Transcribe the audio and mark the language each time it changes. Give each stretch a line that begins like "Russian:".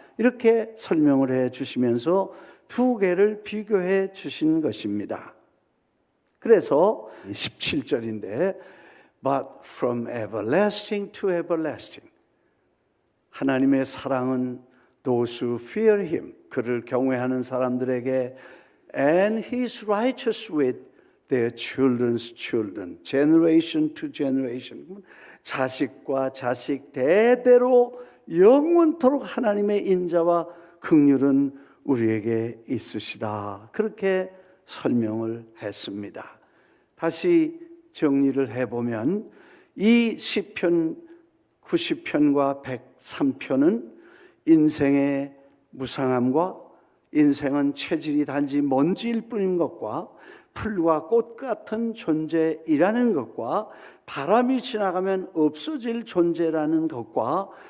Korean: 이렇게 설명을 해 주시면서 두 개를 비교해 주신 것입니다. 그래서 17절인데
English: But from everlasting to everlasting,
Korean: 하나님의 사랑은
English: those who fear him,
Korean: 그를 경외하는 사람들에게,
English: and his righteous with their children's children, generation to generation,
Korean: 자식과 자식 대대로 영원토록 하나님의 인자와 긍휼은 우리에게 있으시다. 그렇게 설명을 했습니다. 다시 정리를 해보면 이 시편 90편과 103편은 인생의 무상함과 인생은 체질이 단지 먼지일 뿐인 것과 풀과 꽃 같은 존재이라는 것과 바람이 지나가면 없어질 존재라는 것과